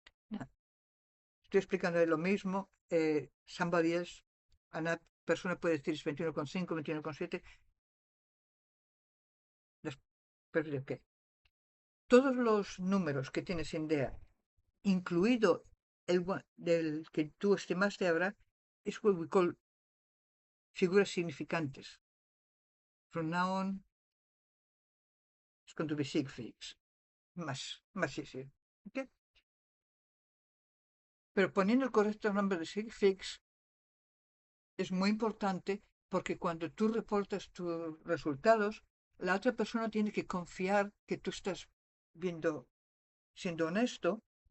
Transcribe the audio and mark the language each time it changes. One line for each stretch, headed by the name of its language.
Spanish: No, estoy explicando lo mismo.
English: Somebody else,
Spanish: una persona puede decir es 21,5, 21,7. Pero ¿qué? Todos los números que tienes en DEA, incluido del que tú estimaste ahora, es
English: what we call
Spanish: figuras significantes.
English: From now on, it's going to be sig figs.
Spanish: Más easy. ¿Okay? Pero poniendo el correcto nombre de sig figs es muy importante porque cuando tú reportas tus resultados, la otra persona tiene que confiar que tú estás siendo honesto.